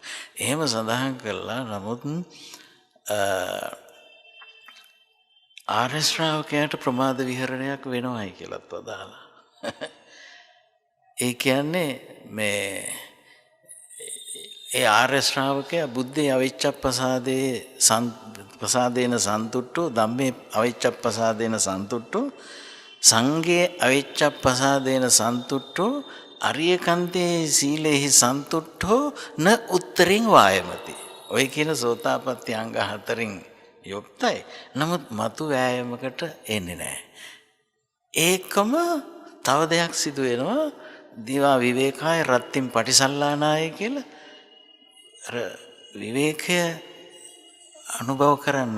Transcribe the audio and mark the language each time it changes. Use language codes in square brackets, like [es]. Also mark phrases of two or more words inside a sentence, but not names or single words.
[si] එහෙම සඳහන් කළා. නමුත් ආර්ය ශ්‍රාවකයාට ප්‍රමාද විහරණයක් වෙනවයි කියලාත් වදාලා. ඒ කියන්නේ මේ ඒ ආර්ය ශ්‍රාවකයා [pi] බුද්ධේ අවිච්ඡප්පසාදේ ප්‍රසාදේන සන්තුට්ඨෝ, ධම්මේ අවිච්ඡප්පසාදේන සන්තුට්ඨෝ, සංඝේ අවිච්ඡප්පසාදේන සන්තුට්ඨෝ, අරියකන්තේ සීලේහි සන්තුට්ඨෝ න උත්තරින් වායමති. [si] ඔය කියන සෝතාපට්ටි අංග 4න් යුක්තයි. නමුත් මතු වෑයමකට එන්නේ නැහැ. ඒකම තව දෙයක් සිදු වෙනවා. [pi] දිවා විවේකාය රත්තිම් පටිසල්ලානාය [si] කියලා අර විවේකය අනුභව කරන්නේ.